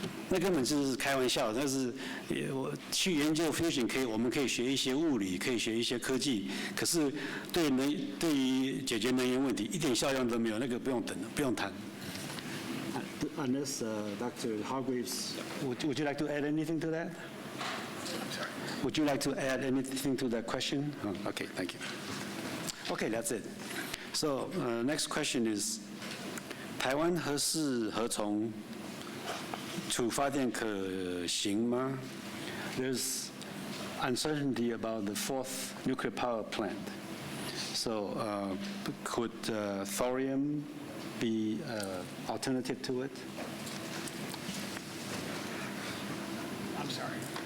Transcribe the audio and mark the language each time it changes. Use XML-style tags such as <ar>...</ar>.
<zh>那根本就是开玩笑，但是我去研究 fusion 我们可以学一些物理，可以学一些科技，可是对于解决能源问题一点效用都没有，那个不用等，不用谈。</zh> <en>Unless Dr. Hargraves, would you like to add anything to that? Would you like to add anything to that question? Oh, okay, thank you. Okay, that's it. So next question is,</en> <zh>台湾何式何从处发电可行吗？</zh> <en>There's uncertainty about the 4th nuclear power plant. So could thorium be an alternative to it? I'm sorry.</en>